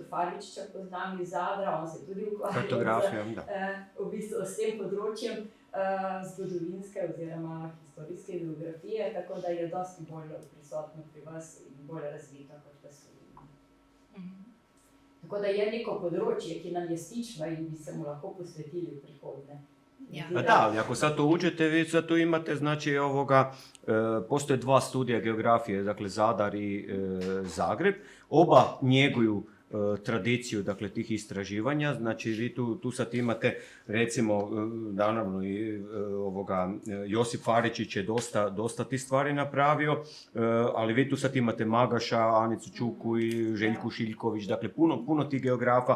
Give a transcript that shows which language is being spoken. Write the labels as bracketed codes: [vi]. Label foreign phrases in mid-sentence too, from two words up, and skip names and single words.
[sl] Faričiča poznam iz Zadra, on se tudi ukvarja v bistvu s tem področjem zgodovinske oziroma historijske geografije, tako da je dosti bolj prisotno pri vas in bolj razvito kot v Sloveniji. Tako da je neko področje, ki nam je stično in bi se mu lahko posvetili v prihodnje. [hr] Da, ako sad to uđete, vi sad tu imate, znači, postoje 2 studija geografije, dakle Zadar i Zagreb. Oba njeguju tradiciju, dakle, tih istraživanja. Znači, vi tu sad imate, recimo, naravno i Josip Faričić je dosta tih stvari napravio, ali vi tu sad imate Magaša, Anicu Čuku i Željku Šiljković, dakle, puno tih geografa.